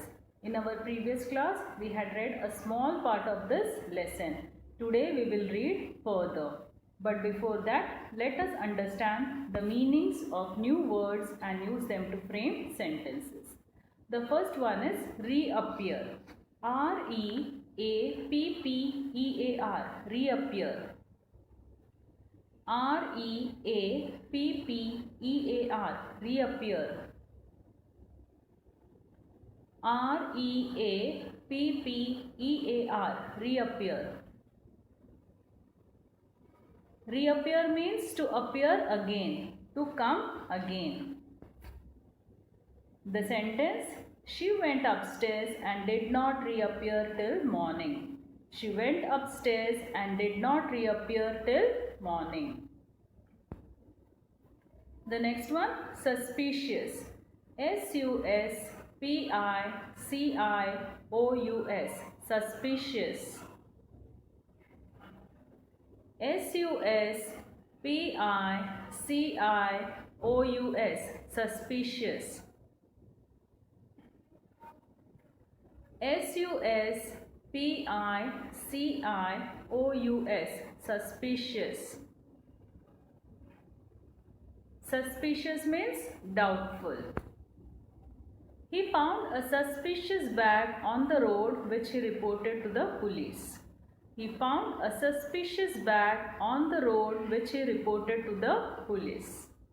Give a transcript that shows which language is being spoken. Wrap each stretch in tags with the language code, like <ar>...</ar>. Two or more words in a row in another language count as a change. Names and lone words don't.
<en>In our previous class we had read a small part of this lesson. Today we will read further. But before that, let us understand the meanings of new words and use them to frame sentences. The first one is reappear. R-E-A-P-P-E-A-R, reappear. R-E-A-P-P-E-A-R, reappear. R-E-A-P-P-E-A-R, reappear. Reappear means to appear again, to come again. The sentence, she went upstairs and did not reappear till morning. She went upstairs and did not reappear till morning. The next one, suspicious. S-U-S-P-I-C-I-O-U-S, suspicious. S-U-S-P-I-C-I-O-U-S, suspicious. S-U-S-P-I-C-I-O-U-S, suspicious. Suspicious means doubtful. He found a suspicious bag on the road which he reported to the police. He found a suspicious bag on the road which he reported to the police.</en>